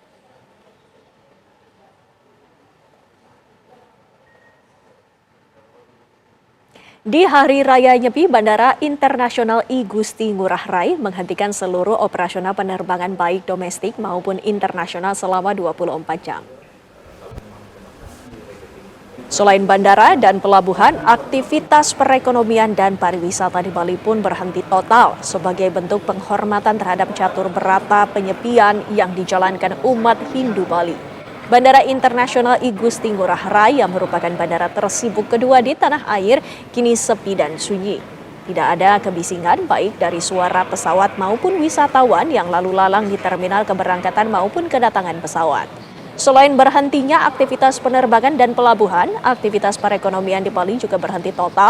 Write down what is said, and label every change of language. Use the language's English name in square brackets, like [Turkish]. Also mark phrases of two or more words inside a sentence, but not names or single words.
[Indonesian] Di Hari Raya Nyepi, Bandara Internasional I Gusti Ngurah Rai menghentikan seluruh operasional penerbangan baik domestik maupun internasional selama 24 jam. Selain bandara dan pelabuhan, aktivitas perekonomian dan pariwisata di Bali pun berhenti total sebagai bentuk penghormatan terhadap catur berata penyepian yang dijalankan umat Hindu Bali. Bandara Internasional I Gusti Ngurah Rai yang merupakan bandara tersibuk kedua di tanah air kini sepi dan sunyi. Tidak ada kebisingan baik dari suara pesawat maupun wisatawan yang lalu lalang di terminal keberangkatan maupun kedatangan pesawat. Selain berhentinya aktivitas penerbangan dan pelabuhan, aktivitas perekonomian di Bali juga berhenti total.